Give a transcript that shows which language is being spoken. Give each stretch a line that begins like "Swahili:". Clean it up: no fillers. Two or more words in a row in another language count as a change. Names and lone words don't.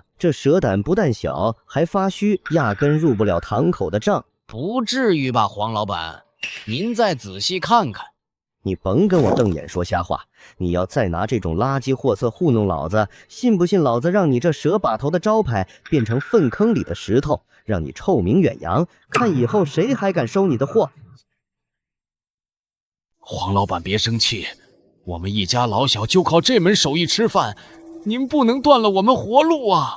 Chinese: 這蛇膽不但小，還發虛，壓根入不了堂口的賬。不至於吧，黃老板？您再仔細看看。你甭跟我瞪眼說瞎話！你要再拿這種垃圾貨色糊弄老子，信不信老子讓你這蛇把頭的招牌變成糞坑裡的石頭，讓你臭名遠揚？看以後誰還敢收你的貨？黃老板別生氣，我們一家老小就靠這門手藝吃飯，您不能斷了我們活路啊！